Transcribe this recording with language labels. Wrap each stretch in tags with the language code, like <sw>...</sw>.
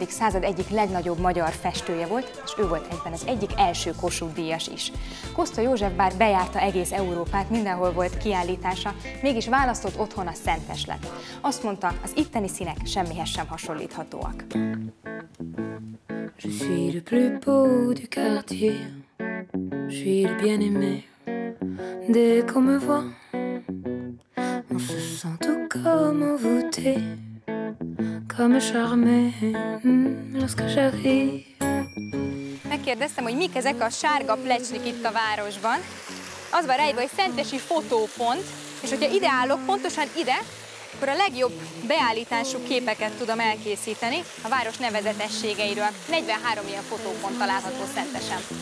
<hu>század egyik legnagyobb magyar festője volt, és ő volt egyben az egyik első Kossuth-díjas is. Koszta József bár bejárta egész Európát, mindenhol volt kiállítása, mégis választott otthona Szentes lett. Azt mondta, az itteni színek semmihez sem hasonlíthatóak.</hu> <fr>Je suis le plus beau du quartier. Je suis le bien-aimé. Dès qu'on me voit, on se sent tout comme envoûté, comme charmé lorsque j'arrive.</fr> <hu>Megkérdeztem, hogy mik ezek a sárga plecsnik itt a városban. Az van rejtve, hogy szentesi fotópont, és hogyha ide állok, pontosan ide, akkor a legjobb beállítású képeket tudom elkészíteni a város nevezetességeiről. 43 ilyen fotópont található Szentesen.</hu>